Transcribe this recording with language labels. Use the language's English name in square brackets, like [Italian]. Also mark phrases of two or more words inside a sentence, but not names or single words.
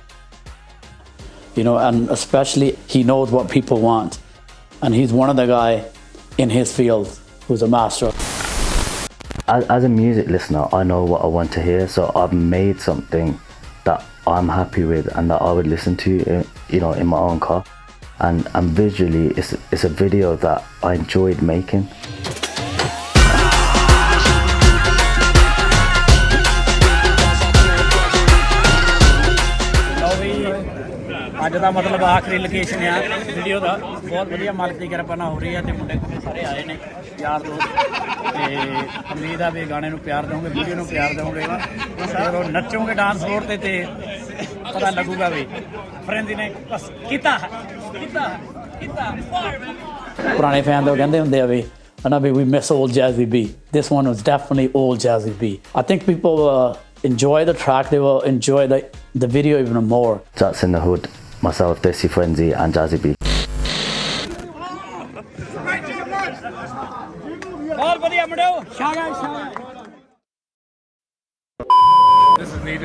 [English] You know, and especially he knows what people want and he's one of the guy in his field who's a master. As a music listener, I know what I want to hear, so I've made something that I'm happy with and that I would listen to, you know, in my own car. And visually, it's a video that I enjoyed making. [Punjabi] ਅੱਜ ਦਾ ਮਤਲਬ ਆਖਰੀ ਲੋਕੇਸ਼ਨ ਆ ਵੀਡੀਓ ਦਾ। ਬਹੁਤ ਵਧੀਆ ਮਾਲਕ ਦੀ ਕਿਰਪਾ ਨਾਲ ਹੋ ਰਹੀ ਹੈ ਤੇ ਮੁੰਡੇ ਕੁੰਡੇ ਸਾਰੇ ਆਏ ਨੇ ਯਾਰ ਦੋਸਤ ਤੇ ਉਮੀਦ ਆ ਵੀ ਗਾਣੇ ਨੂੰ ਪਿਆਰ ਦਿਓਗੇ, ਵੀਡੀਓ ਨੂੰ ਪਿਆਰ ਦਿਓਗੇ। ਜਦੋਂ ਨੱਚੋਗੇ [English] dance floor [Punjabi] ਤੇ ਪਤਾ ਲੱਗੂਗਾ ਵੀ ਫਰੈਂਜ਼ੀ ਨੇ ਬਸ ਕੀਤਾ। ਪੁਰਾਣੇ ਫੈਨ ਤਾਂ ਕਹਿੰਦੇ ਹੁੰਦੇ ਆ ਵੀ ਹਨਾ ਵੀ [English] we miss old Jazzy B. This one was definitely old Jazzy B. I think people enjoy the track, they will enjoy the video even more. Jattz N The Hood, myself, DesiFrenzy and Jazzy B. This is needed.